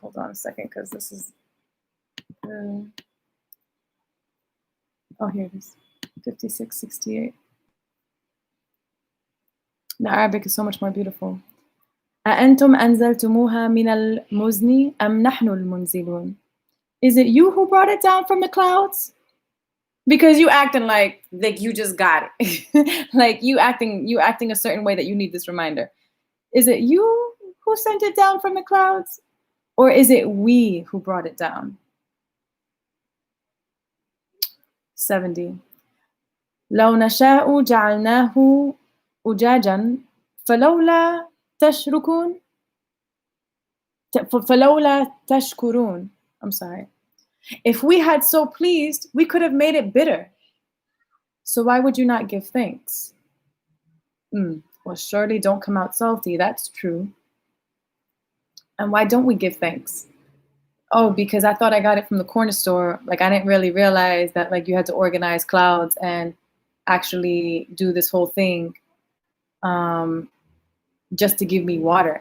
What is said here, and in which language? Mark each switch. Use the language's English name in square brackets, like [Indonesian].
[English] Hold on a second, because this is. Here it is. 56:68. The Arabic is so much more beautiful. [Arabic] أأنتم أنزلتموها من المزن أم نحن المنزلون? [English] Is it you who brought it down from the clouds? Because you acting like you just got it. Like you acting a certain way that you need this reminder. Is it you who sent it down from the clouds? Or is it we who brought it down? 70. [Arabic] لو نشاء جعلناه أجاجا فلولا تشركون فلولا تشكرون. [English] I'm sorry. If we had so pleased, we could have made it bitter. So why would you not give thanks? Well, surely don't come out salty. That's true. And why don't we give thanks? Oh, because I thought I got it from the corner store. Like, I didn't really realize that, like, you had to organize clouds and actually do this whole thing just to give me water.